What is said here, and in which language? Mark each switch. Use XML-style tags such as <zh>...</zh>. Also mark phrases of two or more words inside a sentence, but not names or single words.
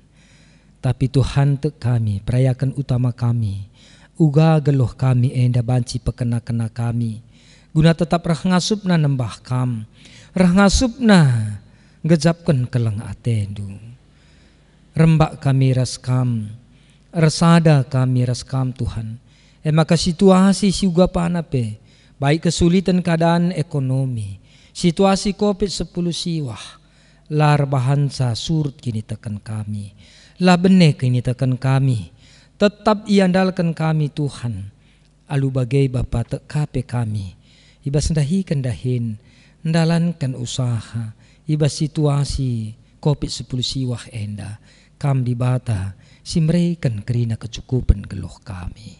<btx>Tapi Tuhan tek kami, perayakan utama kami, uga geluh kami enda banci pekena-kena kami. Guna tetap rah ngasupna nembah kam, rah ngasupna gejapkan keleng atendu. Rembak kami raskam, resada kami raskam Tuhan. Maka situasi siuga panape,</btx> <id>baik kesulitan keadaan ekonomi,</id> <btx>situasi COVID-10 siwah, lar bahansa surut kini tekan kami, lah benek kini tekan kami, tetap iandalkan kami Tuhan. Alu bagai Bapa tekape kami, ibas ndahikan dahin, ndalankan usaha, ibas situasi COVID-10 siwah enda, kam di bata, simreikan kerina kecukupan geluh kami.</btx>